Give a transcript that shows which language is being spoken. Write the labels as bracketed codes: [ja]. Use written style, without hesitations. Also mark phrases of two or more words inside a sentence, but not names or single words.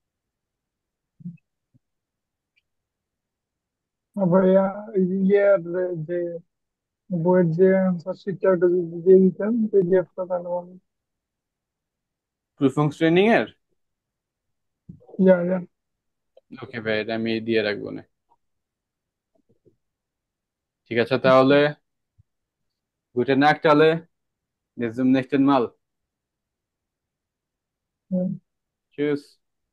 [bn] ভাইয়া ইয়ের যে বইয়ের যে অ্যান্সার শিটটা ওটা যদি দিয়ে দিতেন পিডিএফটা, তাহলে ভালো। প্রুফংস ট্রেনিং এর। ইয়া ইয়া। ওকে ভাই, এটা আমি দিয়ে রাখবো না। ঠিক আছে তাহলে, [de] gute Nacht alle, bis zum nächsten Mal. [bn] হুম। [de] Tschüss.